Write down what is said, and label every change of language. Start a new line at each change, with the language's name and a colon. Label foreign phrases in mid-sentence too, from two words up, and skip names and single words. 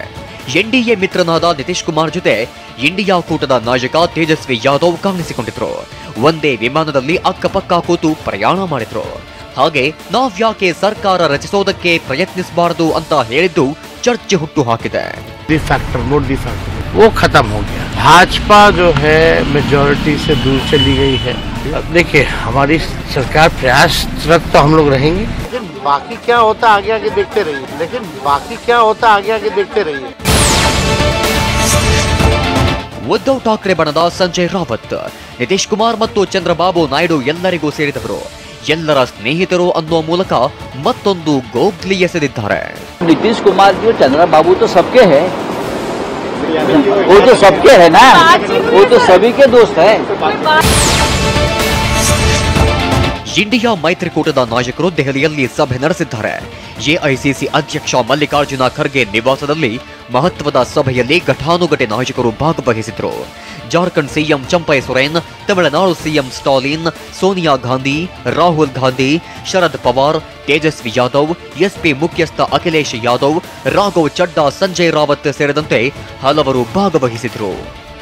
Kannada: ಎನ್ಡಿಎ ಮಿತ್ರನಾದ ನಿತೀಶ್ ಕುಮಾರ್ ಜೊತೆ ಇಂಡಿಯಾ ಕೂಟದ ನಾಯಕ ತೇಜಸ್ವಿ ಯಾದವ್ ಕಾಣಿಸಿಕೊಂಡಿದ್ರು. ಒಂದೇ ವಿಮಾನದಲ್ಲಿ ಅಕ್ಕಪಕ್ಕ ಕೂತು ಪ್ರಯಾಣ ಮಾಡಿದ್ರು. ಹಾಗೆ ನಾವ್ಯಾಕೆ ಸರ್ಕಾರ ರಚಿಸೋದಕ್ಕೆ ಪ್ರಯತ್ನಿಸಬಾರದು ಅಂತ ಹೇಳಿದ್ದು ಚರ್ಚೆ ಹುಟ್ಟು ಹಾಕಿದೆ.
Hindi: वो खत्म हो गया. भाजपा जो है मेजॉरिटी से दूर चली गई है. देखिए हमारी सरकार प्रयासरत तो हम लोग रहेंगे, लेकिन बाकी क्या होता आगे आगे देखते रहिए.
Kannada: ಉದ್ಧವ್ ಠಾಕ್ರೆ ಬಣದ ಸಂಜಯ್ ರಾವತ್, ನಿತೀಶ್ ಕುಮಾರ್ ಮತ್ತು ಚಂದ್ರಬಾಬು ನಾಯ್ಡು ಎಲ್ಲರಿಗೂ ಸೇರಿದವರು. ಎಲ್ಲರ ಸ್ನೇಹಿತರು ಅನ್ನುವ ಮೂಲಕ ಮತ್ತೊಂದು ಗೋಗ್ಲಿ ಎಸೆದಿದ್ದಾರೆ.
Hindi: नीतीश कुमार जो चंद्रा बाबू तो सबके है, वो तो सबके है ना, वो तो सभी के दोस्त है.
Kannada: ಇಂಡಿಯಾ ಮೈತ್ರಿಕೂಟದ ನಾಯಕರು ದೆಹಲಿಯಲ್ಲಿ ಸಭೆ ನಡೆಸಿದ್ದಾರೆ. ಎಐಸಿಸಿ ಅಧ್ಯಕ್ಷ ಮಲ್ಲಿಕಾರ್ಜುನ ಖರ್ಗೆ ನಿವಾಸದಲ್ಲಿ ಮಹತ್ವದ ಸಭೆಯಲ್ಲಿ ಘಟಾನುಘಟಿ ನಾಯಕರು ಭಾಗವಹಿಸಿದ್ರು. ಜಾರ್ಖಂಡ್ ಸಿಎಂ ಚಂಪೈ ಸೊರೇನ್, ತಮಿಳುನಾಡು ಸಿಎಂ ಸ್ಟಾಲಿನ್, ಸೋನಿಯಾ ಗಾಂಧಿ, ರಾಹುಲ್ ಗಾಂಧಿ, ಶರದ್ ಪವಾರ್, ತೇಜಸ್ವಿ ಯಾದವ್, ಎಸ್ಪಿ ಮುಖ್ಯಸ್ಥ ಅಖಿಲೇಶ್ ಯಾದವ್, ರಾಘವ್ ಚಡ್ಡಾ, ಸಂಜಯ್ ರಾವತ್ ಸೇರಿದಂತೆ ಹಲವರು ಭಾಗವಹಿಸಿದ್ರು.